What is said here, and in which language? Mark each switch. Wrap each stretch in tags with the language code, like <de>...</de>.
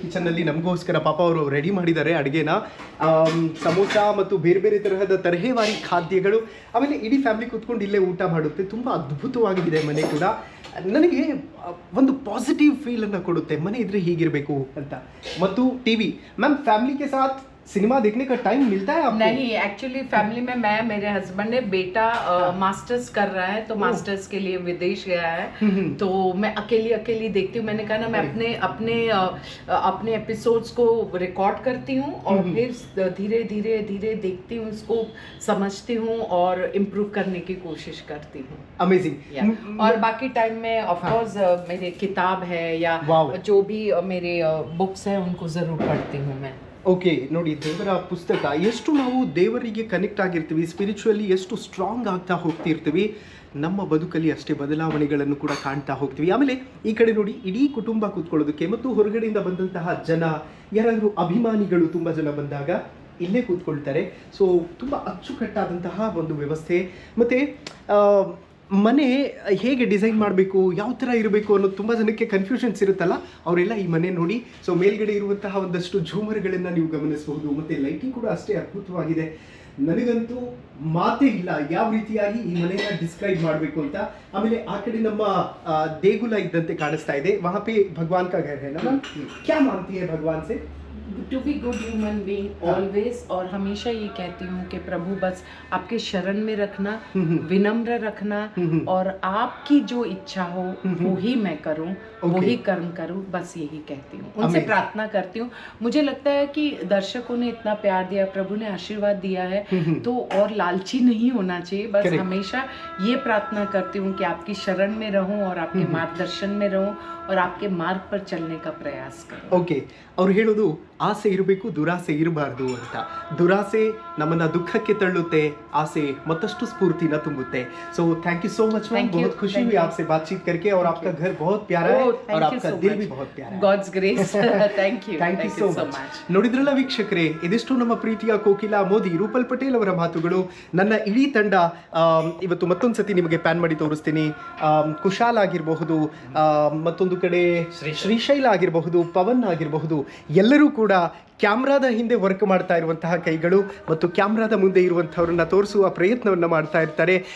<kn>ಕಿಚನ್ನಲ್ಲಿ ನಮಗೋಸ್ಕರ ಪಾಪ ಅವರು ರೆಡಿ ಮಾಡಿದ್ದಾರೆ ಅಡುಗೆನ. ಸಮೋಸ ಮತ್ತು ಬೇರೆ ಬೇರೆ ತರಹದ ತರಹೇವಾರಿ ಖಾದ್ಯಗಳು. ಆಮೇಲೆ ಇಡೀ ಫ್ಯಾಮಿಲಿ ಕೂತ್ಕೊಂಡು ಇಲ್ಲೇ ಊಟ ಮಾಡುತ್ತೆ. ತುಂಬ ಅದ್ಭುತವಾಗಿದೆ ಮನೆ ಕೂಡ. ನನಗೆ ಒಂದು ಪಾಸಿಟಿವ್ ಫೀಲನ್ನು ಕೊಡುತ್ತೆ, ಮನೆ ಇದ್ರೆ ಹೀಗಿರಬೇಕು ಅಂತ.</kn> <hi>ಮತ್ತು T V ma'am, family K ಸಾಥ್ सिनेमा देखने का टाइम मिलता है आपको? नहीं, एक्चुअली फैमिली में मैं, मेरे हस्बैंड है, बेटा मास्टर्स कर रहा है तो मास्टर्स के लिए विदेश गया है तो मैं अकेली देखती हूँ. मैंने कहा ना मैं अपने एपिसोड्स को रिकॉर्ड करती हूँ और फिर धीरे धीरे देखती हूँ, इसको समझती हूँ और इम्प्रूव करने की कोशिश करती हूँ. अमेजिंग. और बाकी टाइम में ऑफ कोर्स मेरे किताब है या जो भी मेरे बुक्स हैं उनको ज़रूर पढ़ती हूँ मैं.</hi> <kn>ಓಕೆ, ನೋಡಿ, ದೇವರ ಪುಸ್ತಕ, ಎಷ್ಟು ನಾವು ದೇವರಿಗೆ ಕನೆಕ್ಟ್ ಆಗಿರ್ತೀವಿ, ಸ್ಪಿರಿಚುವಲಿ ಎಷ್ಟು ಸ್ಟ್ರಾಂಗ್ ಆಗ್ತಾ ಹೋಗ್ತಿರ್ತೀವಿ, ನಮ್ಮ ಬದುಕಲ್ಲಿ ಅಷ್ಟೇ ಬದಲಾವಣೆಗಳನ್ನು ಕೂಡ ಕಾಣ್ತಾ ಹೋಗ್ತೀವಿ. ಆಮೇಲೆ ಈ ಕಡೆ ನೋಡಿ, ಇಡೀ ಕುಟುಂಬ ಕೂತ್ಕೊಳ್ಳೋದಕ್ಕೆ ಮತ್ತು ಹೊರಗಡೆಯಿಂದ ಬಂದಂತಹ ಜನ, ಯಾರಾದರೂ ಅಭಿಮಾನಿಗಳು ತುಂಬ ಜನ ಬಂದಾಗ ಇಲ್ಲೇ ಕೂತ್ಕೊಳ್ತಾರೆ. ಸೊ ತುಂಬ ಅಚ್ಚುಕಟ್ಟಾದಂತಹ ಒಂದು ವ್ಯವಸ್ಥೆ. ಮತ್ತು ಮನೆ ಹೇಗೆ ಡಿಸೈನ್ ಮಾಡಬೇಕು, ಯಾವ ಥರ ಇರಬೇಕು ಅನ್ನೋದು ತುಂಬ ಜನಕ್ಕೆ ಕನ್ಫ್ಯೂಷನ್ಸ್ ಇರುತ್ತಲ್ಲ, ಅವರೆಲ್ಲ ಈ ಮನೆ ನೋಡಿ. ಸೊ ಮೇಲ್ಗಡೆ ಇರುವಂತಹ ಒಂದಷ್ಟು ಝೂಮರ್ಗಳನ್ನು ನೀವು ಗಮನಿಸಬಹುದು. ಮತ್ತು ಲೈಟಿಂಗ್ ಕೂಡ ಅಷ್ಟೇ ಅದ್ಭುತವಾಗಿದೆ. ನನಗಂತೂ ಮಾತೇ ಇಲ್ಲ ಯಾವ ರೀತಿಯಾಗಿ ಈ ಮನೆಯನ್ನು ಡಿಸ್ಕ್ರೈಬ್ ಮಾಡಬೇಕು ಅಂತ. ಆಮೇಲೆ ಆ ಕಡೆ ನಮ್ಮ ದೇಗುಲ ಇದ್ದಂತೆ ಕಾಣಿಸ್ತಾ ಇದೆ.</kn> <hi>ವहाँ पे भगवान का घर है ना मैम? क्या मांगती है भगवान से?</hi> <en>to be good human being always,</en> <hi>और हमेशा ये कहती हूँ कि प्रभु बस आपके शरण में रखना, विनम्र रखना, और आपकी जो इच्छा हो वो ही मैं करूँ, वो ही कर्म करूँ, बस यही कहती हूँ, उनसे प्रार्थना करती हूँ. मुझे लगता है कि दर्शकों ने इतना प्यार दिया, प्रभु ने आशीर्वाद दिया है, तो और लालची नहीं होना चाहिए. बस हमेशा ये प्रार्थना करती हूँ कि आपकी शरण में रहूँ और आपके मार्गदर्शन में रहूँ और आपके मार्ग पर चलने का प्रयास करूँ.</hi> <kn>ಓಕೆ, ಅವ್ರು ಹೇಳೋದು ಆಸೆ ಇರಬೇಕು, ದುರಾಸೆ ಇರಬಾರ್ದು ಅಂತ. ದುರಾಸೆ ನಮ್ಮನ್ನ ದುಃಖಕ್ಕೆ ತಳ್ಳುತ್ತೆ, ಆಸೆ ಮತ್ತಷ್ಟು ಸ್ಫೂರ್ತಿನ ತುಂಬುತ್ತೆ.</kn> <en>so thank you</en> <hi>so much ma'am, बहुत खुशी हुई आपसे बातचीत करके, और आपका घर बहुत प्यारा है और आपका दिल भी बहुत प्यारा है.</hi> <en>God's grace. Thank you so much.</en> <kn>ನೋಡಿದ್ರಲ್ಲ ವೀಕ್ಷಕರೇ, ಇದಿಷ್ಟು ನಮ್ಮ ಪ್ರೀತಿಯ ಕೋಕಿಲಾ ಮೋದಿ, ರೂಪಲ್ ಪಟೇಲ್ ಅವರ ಮಾತುಗಳು. ನನ್ನ ಇಡೀ ತಂಡ ಇವತ್ತು ಮತ್ತೊಂದು ಸತಿ ನಿಮಗೆ ಪ್ಯಾನ್ ಮಾಡಿ ತೋರಿಸ್ತೀನಿ. ಕುಶಾಲ್ ಆಗಿರಬಹುದು, ಮತ್ತೊಂದು ಕಡೆ ಶ್ರೀಶೈಲ ಆಗಿರಬಹುದು, ಪವನ್ ಆಗಿರಬಹುದು, ಎಲ್ಲರೂ ಕೂಡ ಕ್ಯಾಮ್ರಾದ ಹಿಂದೆ ವರ್ಕ್ ಮಾಡ್ತಾ ಇರುವಂತಹ ಕೈಗಳು ಮತ್ತು ಕ್ಯಾಮ್ರಾದ ಮುಂದೆ ಇರುವಂಥವ್ರನ್ನ ತೋರಿಸುವ ಪ್ರಯತ್ನವನ್ನು ಮಾಡ್ತಾ ಇರ್ತಾರೆ.</kn>